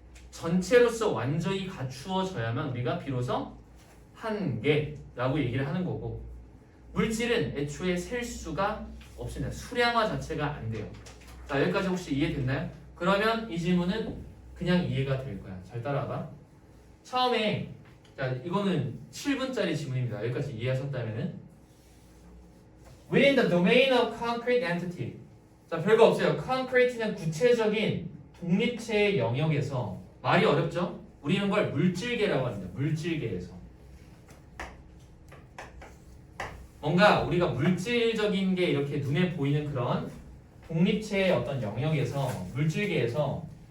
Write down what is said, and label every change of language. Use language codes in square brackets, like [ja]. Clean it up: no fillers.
[ko] 전체로서 완전히 갖추어져야만 우리가 비로소 1개라고 얘기를 하는 거고, 물질은 애초에 셀 수가 없습니다. 수량화 자체가 안 돼요. 자, 여기까지 혹시 이해됐나요? 그러면 이 질문은 그냥 이해가 될 거야. 잘 따라와봐. 처음에 자, 이거는 7분짜리 지문입니다. 여기까지 이해하셨다면은 [en] Within the domain of concrete entity. [ko] 자, 별거 없어요. concrete는 구체적인 독립체의 영역에서, 말이 어렵죠? 우리는 걸 물질계라고 합니다. 물질계에서. 뭔가 우리가 물질적인 게 이렇게 눈에 보이는 그런 독립체의 어떤 영역에서, 물질계에서